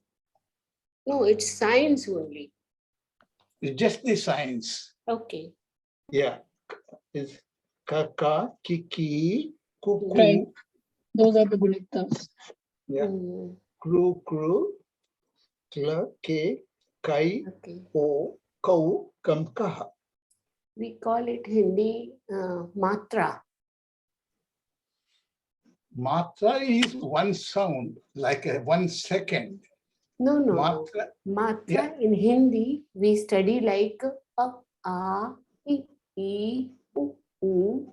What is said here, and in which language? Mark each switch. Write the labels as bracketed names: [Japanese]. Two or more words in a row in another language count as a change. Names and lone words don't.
[English] No, it's signs only. It's just the signs. Okay. Yeah. It's [Hindi] kaka, kiki, kuku. [English] Right. Those are the Gunitas. [Hindi] Yeah. Kru, kru, kla, ke, kai, [English] Okay. [Hindi] o, kau, kam, kaha. [English] We call it Hindi matra. Matra is one sound, like a 1 second. No. Matra. Matra Yeah. in Hindi, we study like a, I, u.